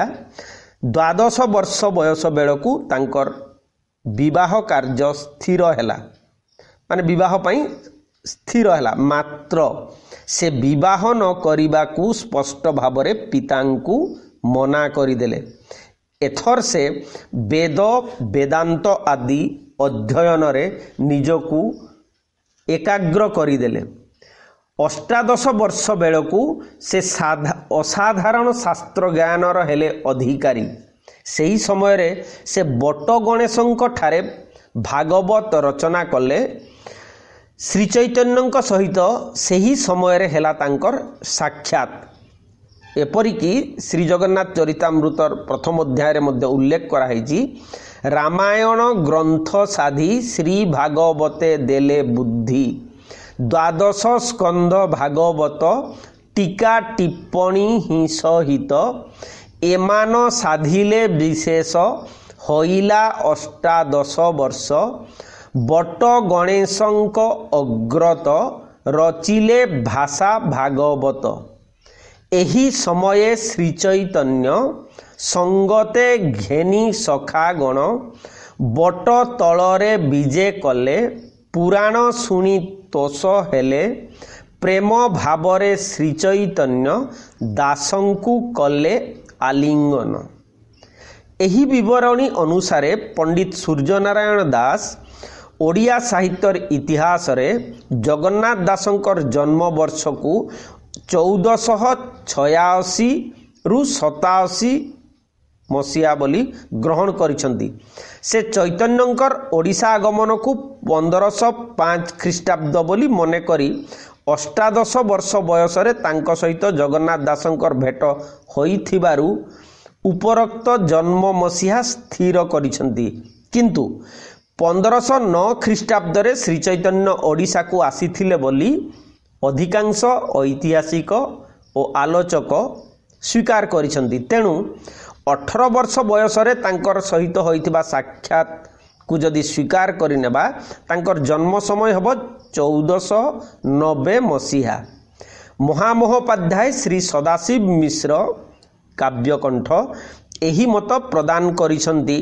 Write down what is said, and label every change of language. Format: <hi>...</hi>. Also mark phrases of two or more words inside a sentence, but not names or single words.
<or>12 ବର୍ଷ ବୟସ ବେଳକୁ ତାଙ୍କର ବିବାହ କାର୍ଯ୍ୟ ସ୍ଥିର ହେଲା ମାନେ ବିବାହ ପାଇଁ ସ୍ଥିର ହେଲା ମାତ୍ର ସେ ବିବାହ ନ କରିବାକୁ ସ୍ପଷ୍ଟ ଭାବ ରେ ପିତାଙ୍କୁ ମନା କରିଦେଲେ। ଏଥର ସେ ବେଦ ବେଦାନ୍ତ ଆଦି ଅଧ୍ୟୟନ ରେ ନିଜକୁ ଏକାଗ୍ର କରିଦେଲେ। 18 ବର୍ଷ ବେଳକୁ ସେ ଅସାଧାରଣ ଶାସ୍ତ୍ର ଜ୍ଞାନର ହେଲେ ଅଧିକାରୀ। ସହି ସମୟ ରେ ସେ ବଟ ଗଣେଶଙ୍କ ଠାରେ ଭାଗବତ ରଚନା କଲେ। ଶ୍ରୀ ଚୈତନ୍ୟ ସହିତ ସହି ସମୟ ହେଲା ତାଙ୍କର ସାକ୍ଷାତ। ଏପରିକି ଶ୍ରୀ ଜଗନ୍ନାଥ ଚରିତାମୃତର ପ୍ରଥମ ଅଧ୍ୟାୟ ମଧ୍ୟ ଉଲ୍ଲେଖ କରାଇ ରାମାୟଣ ଗ୍ରନ୍ଥ ସାଧି ଶ୍ରୀ ଭାଗବତେ ଦେଲେ ବୁଦ୍ଧି 12 ସ୍କନ୍ଧ ଭାଗବତ ଟୀକା ଟିପ୍ପଣୀ ହି ସହିତ ଏମାନ ସାଧିଲେ ବିଶେଷ ହୋଇଲା 18 ବର୍ଷ ବଟ ଗଣେଶଙ୍କ ଅଗ୍ରତ ରଚିଲେ ଭାଷା ଭାଗବତ। ଏହି ସମୟେ ଶ୍ରୀ ଚୈତନ୍ୟ ସଙ୍ଗତେ ଘେନି ସଖାଗଣ ବଟ ତଳରେ ବିଜେ କଲେ ପୁରାଣ ଶୁଣି ତୋଷ ହେଲେ ପ୍ରେମ ଭାବରେ ଶ୍ରୀ ଚୈତନ୍ୟ ଦାସଙ୍କୁ କଲେ ଆଲିଙ୍ଗନ। ଏହି ବିବରଣୀ ଅନୁସାରେ ପଣ୍ଡିତ ସୂର୍ଯ୍ୟନାରାୟଣ ଦାସ ଓଡ଼ିଆ ସାହିତ୍ୟର ଇତିହାସ ରେ ଜଗନ୍ନାଥ ଦାସଙ୍କର ଜନ୍ମ ବର୍ଷ କୁ 1486 ରୁ 87 ମସିହା ବୋଲି ଗ୍ରହଣ କରିଛନ୍ତି। ସେ ଚୈତନ୍ୟଙ୍କର ଓଡ଼ିଶା ଆଗମନ କୁ 1505 ଖ୍ରୀଷ୍ଟାବ୍ଦ ବୋଲି ମନେ କରି 18 ବର୍ଷ ବୟସ ରେ ତାଙ୍କ ସହିତ ଜଗନ୍ନାଥ ଦାସଙ୍କର ଭେଟ ହୋଇଥିବାରୁ ଉପରୋକ୍ତ ଜନ୍ମ ମସିହା ସ୍ଥିର କରିଛନ୍ତି। କିନ୍ତୁ 1509 ଖ୍ରୀଷ୍ଟାବ୍ଦ ରେ ଶ୍ରୀ ଚୈତନ୍ୟ ଓଡ଼ିଶା କୁ ଆସିଥିଲେ ବୋଲି ଅଧିକାଂଶ ଐତିହାସିକ ଓ ଆଲୋଚକ ସ୍ୱୀକାର କରିଛନ୍ତି। ତେଣୁ 18 ବର୍ଷ ବୟସ ରେ ତାଙ୍କର ସହିତ ହୋଇଥିବା ସାକ୍ଷାତ କୁ ଯଦି ସ୍ୱୀକାର କରିନେବା ତାଙ୍କର ଜନ୍ମ ସମୟ ହେବ 1490 ମସିହା। ମହାମହୋପାଧ୍ୟାୟ ଶ୍ରୀ ସଦାଶିବ ମିଶ୍ର କାବ୍ୟକଣ୍ଠ ଏହି ମତ ପ୍ରଦାନ କରିଛନ୍ତି।</or>